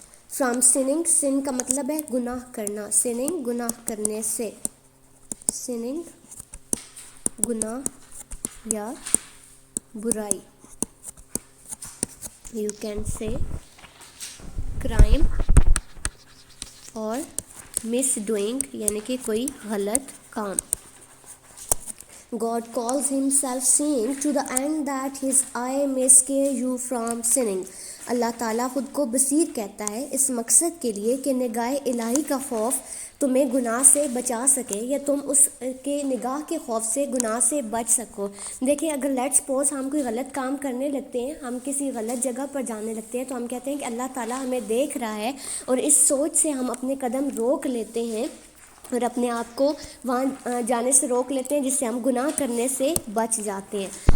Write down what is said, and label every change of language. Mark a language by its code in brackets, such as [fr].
[hi] From sinning, सिन का मतलब है गुनाह करना, सिनिंग गुनाह करने से, सिनिंग गुनाह या बुराई. [en] you can say crime [hi] और मिस डूइंग यानी कि कोई गलत काम. [en] God calls himself saying to the end that his eye may scare you from sinning. [hi] अल्लाह ताला ख़ुद को बसीर कहता है इस मकसद के लिए कि निगाह इलाही का खौफ तुम्हें गुनाह से बचा सके या तुम उसके निगाह के खौफ से गुनाह से बच सको. देखिए अगर लेट्स सपोज हम कोई गलत काम करने लगते हैं, हम किसी गलत जगह पर जाने लगते हैं, तो हम कहते हैं कि अल्लाह ताला हमें देख रहा है, और इस सोच से हम अपने कदम रोक लेते हैं और अपने आप को वहाँ जाने से रोक लेते हैं, जिससे हम गुनाह करने से बच जाते हैं.